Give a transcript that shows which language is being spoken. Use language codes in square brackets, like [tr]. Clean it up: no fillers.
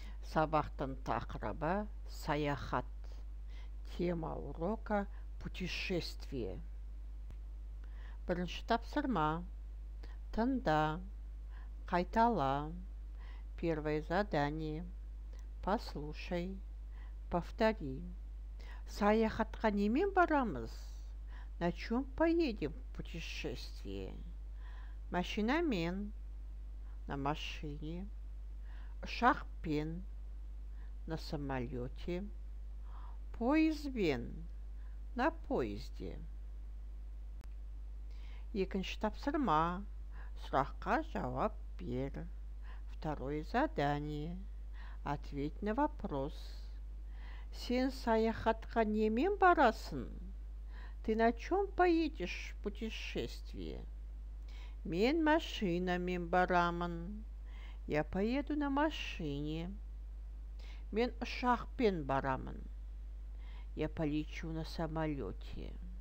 [kk] Сабақтың тақырыбы саяхат. [ru] Тема урока путешествие. [kk] Бірінші тапсырма. Тыңда, қайтала. [ru] Первое задание. Послушай, повтори. [kk] Саяхатқа немен барамыз? [ru] На чем поедем в путешествие? [kk] Машинамен, [ru] на машине, [kk] ұшақпен, [ru] на самолете, [kk] поездбен, [ru] на поезде. [kk] Екінші тапсырма. Сұраққа жауап бер. [ru] Второе задание. Ответь на вопрос. [kk] Сен саяхатқа немен барасың? [ru] Ты на чем поедешь в путешествие? [kk] Мен машинамен барамын. [ru] Я поеду на машине. [kk] Мен ұшақпен барамын. [ru] Я полечу на самолете.